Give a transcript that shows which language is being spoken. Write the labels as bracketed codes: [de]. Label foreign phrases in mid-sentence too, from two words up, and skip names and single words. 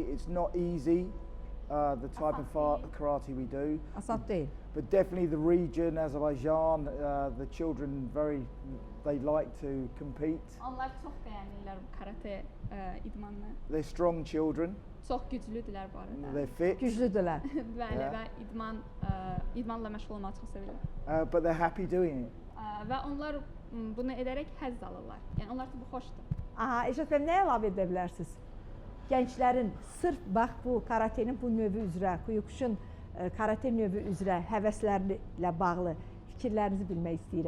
[en] It's not easy, the type of karate we do. [az] Asad deyil. [en] But definitely the region, Azerbaijan, the children they like to compete. [az] Onlar çox bəyənirlər bu karate idmanını. [en] They're strong children, [az] Çox güclüdülər bu arada. [en] they're fit, [az] Güclüdürlər. Bəli, [en] Yeah. [az] və idmanla məşğul olmağı çox sevirlər. [en] but they're happy doing it. [az] Və onlar bunu edərək həzz alırlar. Yəni onlar üçün bu xoşdur. Aha, Elşad bəy, nə əlavə edə bilərsiniz? Gənclərin sırf bax bu karatenin bu növü üzrə, Kyokushin karate növü üzrə həvəslərlə bağlı fikirlərinizi bilmək istəyirəm.